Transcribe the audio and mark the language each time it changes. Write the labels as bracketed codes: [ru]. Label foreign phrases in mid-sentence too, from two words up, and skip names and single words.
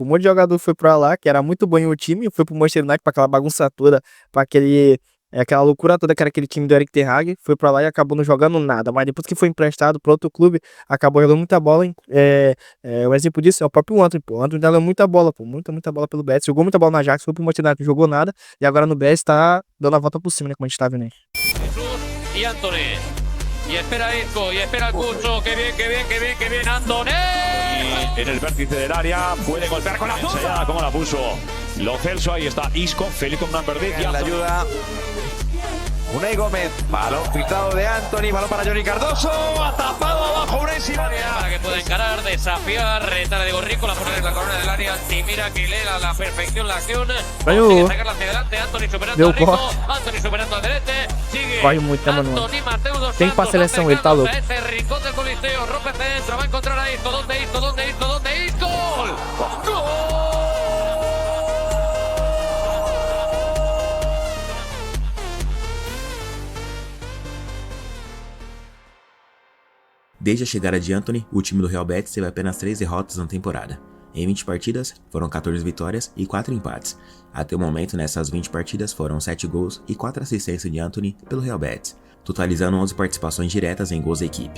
[pt] Um monte de jogador foi pra lá, que era muito bom em um time, foi pro Manchester United pra aquela bagunça toda, pra aquela loucura toda que era aquele time do Erik ten Hag, foi pra lá e acabou não jogando nada, mas depois que foi emprestado pra outro clube, acabou jogando muita bola, hein? Um exemplo disso é o próprio Antony, pô. O Antony deu muita bola, pô, muita bola pelo Betis, jogou muita bola na Ajax, foi pro Manchester United, não jogou nada, e agora no Betis tá dando a volta por cima, né, como a gente tá vendo aí. [es] Y Antony. Y espera Isco, y espera el Cucho. ¡Qué bien, qué bien, qué bien, qué bien, Antony! Y en el vértice del área puede golpear con la zurda. Como la puso Lo Celso, ahí está Isco, Félix con Namberdic. La ayuda Unai Gómez, balón filtrado de Antony, balón para Johnny Cardoso, atrapado abajo Unai Simone. Para que pueda encarar, desafiar, retar a Diego Rico, la pone en la corona del área, Timira que lee a la perfección la acción. Consigue sacarla hacia adelante, Antony superando a Rico, Antony superando a Derete, sigue Antony Mateu dos [pt] Tem pra seleção, ele tá louco. [es] ese rincón del Coliseo, rompe centro, va a encontrar a Isco, ¿dónde Isco? ¿Dónde Isco? ¿Dónde Isco? ¡Gol! ¡Gol! [pt] Desde a chegada de Antony, o time do Real Betis teve apenas 3 derrotas na temporada. Em 20 partidas, foram 14 vitórias e 4 empates. Até o momento, nessas 20 partidas, foram 7 gols e 4 assistências de Antony pelo Real Betis, totalizando 11 participações diretas em gols da equipe.